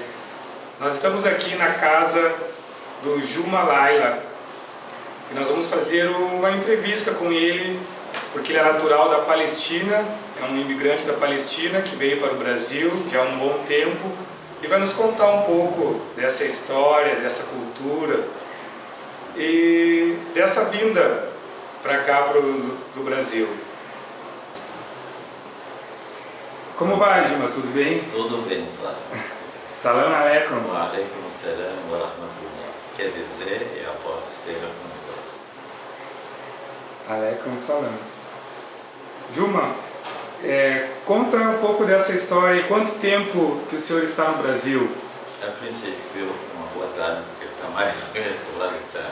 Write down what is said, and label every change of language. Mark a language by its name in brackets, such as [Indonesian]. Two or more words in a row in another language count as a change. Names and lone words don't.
[Portuguese] Nós estamos aqui na casa do Juma Laila e nós vamos fazer uma entrevista com ele, porque ele é natural da Palestina, é um imigrante da Palestina que veio para o Brasil já há um bom tempo e vai nos contar um pouco dessa história, dessa cultura e dessa vinda para cá, para o Brasil. Como vai, Juma? Tudo bem? Tudo bem, [Arabic] Salam. سلام عليكم. وعليكم السلام ورحمة الله. [Portuguese] Quer dizer, a paz esteja convosco. [Arabic] عليكم السلام. [Portuguese] Juma, conta um pouco dessa história. Quanto tempo que o senhor está no Brasil? A princípio, uma boa tarde, porque está mais ou menos lá que está.